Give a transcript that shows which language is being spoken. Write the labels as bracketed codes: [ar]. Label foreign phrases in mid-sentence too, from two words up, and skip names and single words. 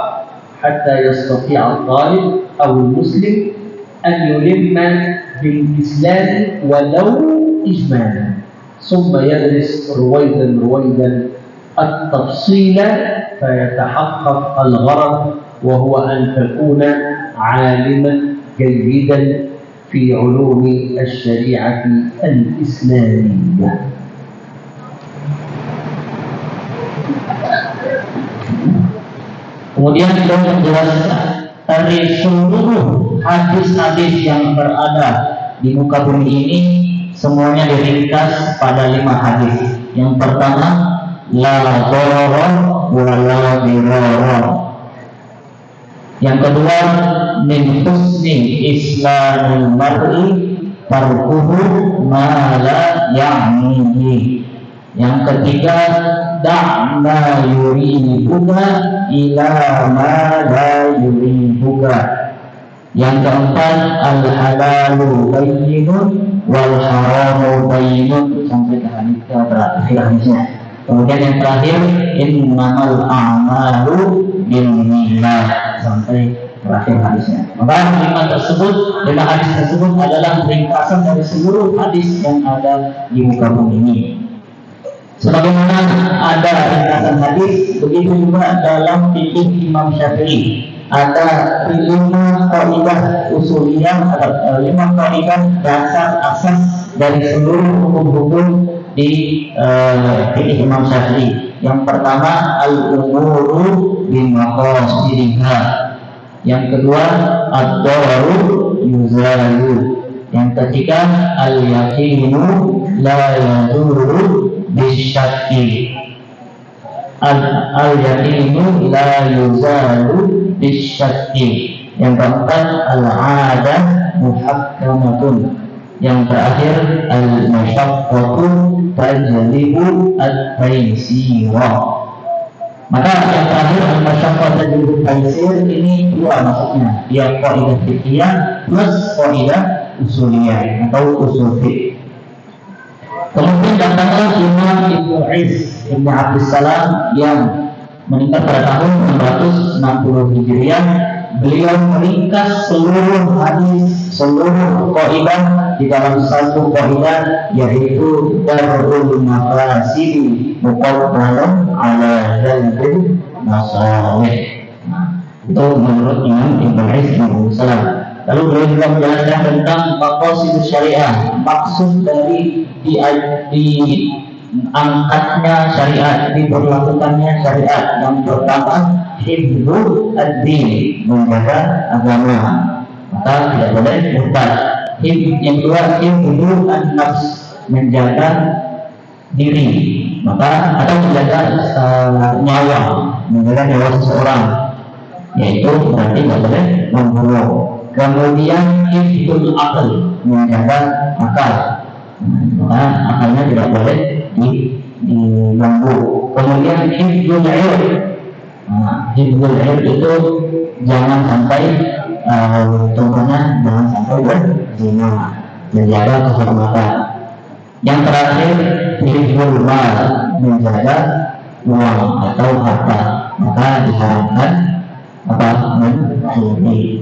[ar] حتى يستطيع الطالب أو المسلم أن يلم بالإسلام ولو إجمالا، ثم يدرس رويدا رويدا التفصيل فيتحقق الغرض، وهو أن تكون عالما جيدا في علوم الشريعة الإسلامية. [id] Kemudian beliau menjelaskan dari seluruh hadis-hadis yang berada di muka bumi ini semuanya diringkas pada 5 hadis. Yang pertama, [ar] لا ضرر ولا ضرار. [id] Yang kedua, [ar] من حسن إسلام المرء تركه ما لا يعنيه. [id] Yang ketiga, [ar] دع ما يريبك إلى ما لا يريبك. [id] Yang keempat, [ar] الحلال بين والحرام بين, [id] sampai ke terakhir hadisnya. Kemudian yang terakhir, [ar] إنما الأعمال بالنيات, [id] sampai terakhir hadisnya. Maka 5 hadis tersebut adalah ringkasan dari seluruh hadis yang ada di muka bumi ini. Sebagaimana ada ringkasan hadis, begitu juga dalam fikih Imam Syafi'i ada 5 kaidah usuliyah, ada 5 kaidah dasar asas dari seluruh hukum-hukum di fikih Imam Syafi'i. Yang pertama, [ar] الأمور بمقاصدها. [id] Yang kedua, [ar] الضرر يزال. [id] Yang ketiga, [ar] اليقين لا يزول بالشك. اليقين لا يزال بالشك. [id] Yang keempat, [ar] العادة محكمة. [id] Yang terakhir, [ar] المشقة تجلب التيسير. [id] Maka yang terakhir, [ar] المشقة تجلب التيسير, [id] ini 2 maksudnya. Dia kaidah fikih plus kaidah usuliyah atau usul fiqh. Kemudian datanglah Imam Ibnu Is Ibnu Abdussalam yang meninggal pada tahun 660 Hijriah. Beliau meringkas seluruh hadis, seluruh kaidah di dalam satu kaidah, yaitu [ar] درء المفاسد مقدم على جلب المصالح. [id] Itu menurut Imam Ibnu Is Ibnu Abdussalam. Lalu beliau juga menjelaskan tentang maqasid syariah, maksud dari diangkatnya syariat, diberlakukannya syariat. Yang pertama, [ar] حفظ الدين, [id] menjaga agama, maka tidak boleh murtad. Yang kedua, [ar] حفظ النفس, [id] menjaga diri, maka atau menjaga nyawa seseorang, yaitu berarti tidak boleh membunuh. Kemudian [ar] حفظ العقل, [id] menjaga akal, maka akalnya tidak boleh diganggu. Kemudian [ar] حفظ العلم, حفظ العلم [id] itu jangan sampai contohnya jangan sampai berzina, menjaga kehormatan. Yang terakhir, [ar] حفظ المال, [id] menjaga uang atau harta, maka diharamkan mencuri.